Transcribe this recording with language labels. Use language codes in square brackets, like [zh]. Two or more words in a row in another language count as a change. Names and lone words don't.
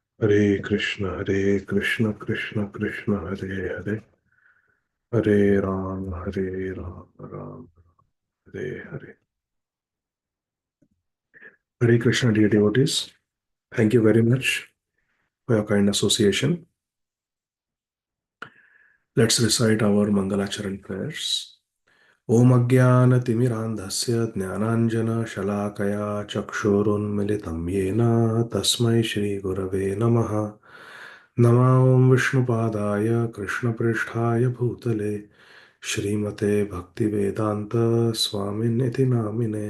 [sa] हरे कृष्ण कृष्ण कृष्ण हरे हरे, हरे राम राम हरे हरे. हरे कृष्ण, [en] dear devotees. Thank you very much for your kind association. Let's recite our Mangalacharan prayers. [sa] ॐ अज्ञानतिमिरान्धस्य ज्ञानाञ्जन चक्षुरुन्मीलितं येन तस्मै श्री गुरवे नमः. नमः विष्णुपादाय कृष्णप्रेष्ठाय भूतले श्रीमते भक्तिवेदान्त स्वामिनिति नामिने.